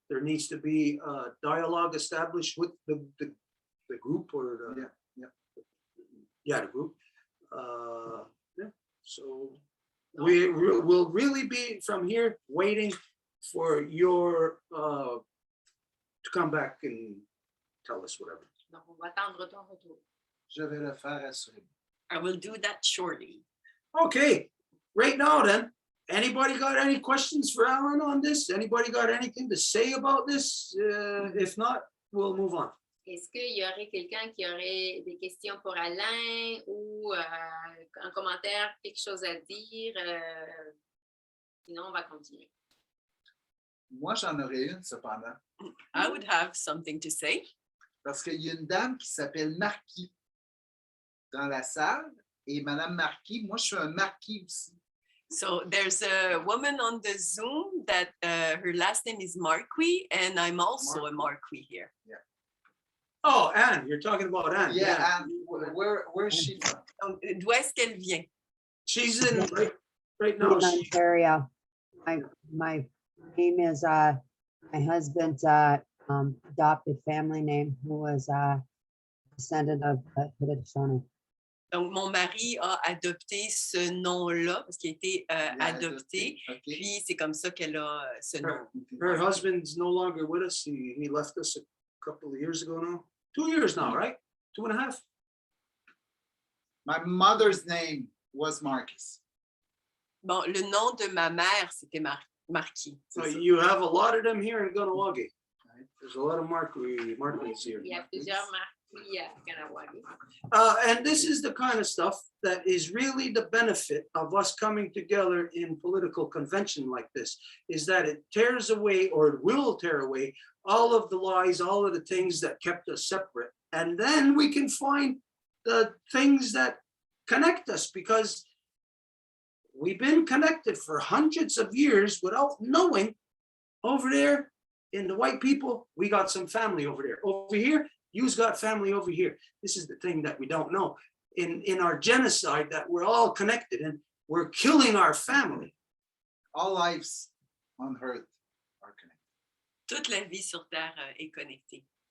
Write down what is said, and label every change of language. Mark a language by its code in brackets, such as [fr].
[en] There needs to be a dialogue established with the group or the, the group. So we'll really be from here waiting for your to come back and tell us whatever. [fr] Donc, on va attendre ton retour. Je vais le faire assurément. [en] I will do that shortly. Okay, right now then, anybody got any questions for Alan on this? Anybody got anything to say about this? If not, we'll move on. [fr] Est-ce qu'il y aurait quelqu'un qui aurait des questions pour Alain ou un commentaire, quelque chose à dire? Sinon, on va continuer. Moi, j'en aurais une cependant. [en] I would have something to say. [fr] Parce qu'il y a une dame qui s'appelle Marquis dans la salle. Et Madame Marquis, moi, je suis un Marquis aussi. [en] So there's a woman on the Zoom that her last name is Marquis, and I'm also a Marquis here. Oh, Anne, you're talking about Anne. Yeah, and where's she from? [fr] Donc, d'où est-ce qu'elle vient? [en] She's in right now. In Ontario. My name is my husband's adopted family name, who was descendant of Haudenosaunee. [fr] Donc, mon mari a adopté ce nom-là parce qu'il a été adopté. [en] Okay. [fr] Puis, c'est comme ça qu'elle a ce nom. [en] Her husband's no longer with us. He left us a couple of years ago now. 2 years now, right? 2.5. My mother's name was Marcus. [fr] Bon, le nom de ma mère, c'était Marquis. [en] So you have a lot of them here in Ganawagi. There's a lot of Marquis here. [fr] Il y a plusieurs marquis à Kanawagi. [en] And this is the kind of stuff that is really the benefit of us coming together in political convention like this, is that it tears away, or it will tear away, all of the lies, all of the things that kept us separate. And then we can find the things that connect us, because we've been connected for hundreds of years without knowing. Over there in the white people, we got some family over there. Over here, you've got family over here. This is the thing that we don't know. In our genocide, that we're all connected and we're killing our family. All lives on earth are connected. [fr] Toute la vie sur Terre est connectée.